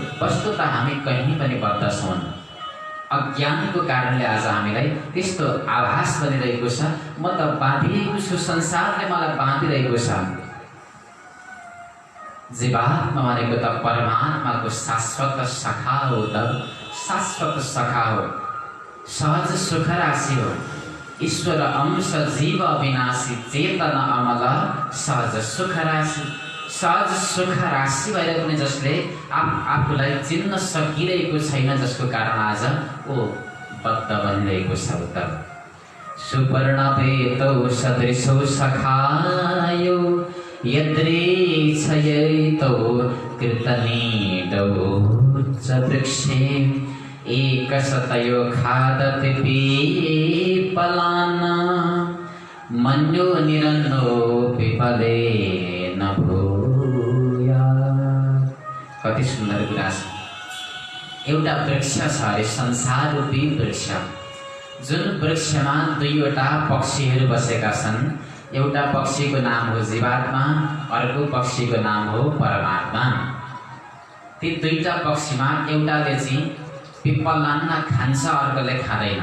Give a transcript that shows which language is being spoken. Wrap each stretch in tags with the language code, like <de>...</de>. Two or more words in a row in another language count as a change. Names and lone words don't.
<ne>वस्तुतः हामी कहीँ पनि बद्ध छौँ। अज्ञानको कारणले आज हामीलाई त्यस्तो आभास बनिरहेको छ, म त बाँधिएको छु, संसारले मलाई बाँधिरहेको छ। जीवात्मा भनेको त परमात्माको शाश्वत सखा हो, त शाश्वत सखा हो, सहज सुख राशि हो।</ne> <awa>ईश्वर अंश जीव अविनाशी चेतन अमल सहज सुख राशि।</awa> <ne>सहज सुख राशि भएर पनि जसले आफूलाई चिन्न सकिरहेको छैन, जसको कारण आज ओ बद्ध बनिरहेको छ।</ne> <sa>त सुपर्णपेतौ सदृशौ सखायो यद्रेच्छयैतौ कृतनीडौ च वृक्षे एकशतयो खादति पीपलान् मन्यो निरन्नो पिपले न भूयात्।</sa> <ne>कति सुन्दर कुरा छ। एउटा वृक्ष छ अरे, संसार रूपी वृक्ष, जुन वृक्षमा दुईवटा पक्षीहरू बसेका छन्। एउटा पक्षीको नाम हो जीवात्मा, अर्को पक्षीको नाम हो परमात्मा। ती दुईटा पक्षीमा एउटाले चाहिँ पिपलान्न खान्छ, अर्कोले खाँदैन।</ne>